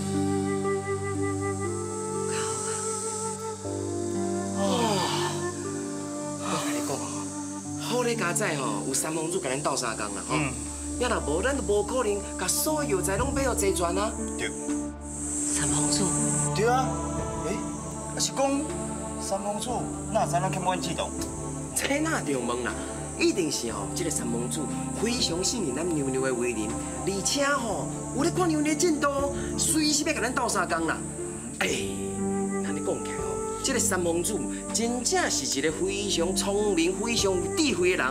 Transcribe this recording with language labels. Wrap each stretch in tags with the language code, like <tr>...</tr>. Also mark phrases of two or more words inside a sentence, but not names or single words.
<nan>我跟你讲，好咧家仔吼，有三盟主甲咱斗相共啦吼。要若无，咱就无可能甲所有药材拢买互齐全啊。对。三盟主。对啊。啊是讲三盟主哪知咱欠阮指导？这哪着问啦？一定是吼，这个三盟主非常信任咱妞妞的为人，而且吼有咧看妞妞进度，随时要甲咱斗相共啦。安尼讲起来吼，这个三盟主真正是一个非常聪明、非常有智慧的人。</nan>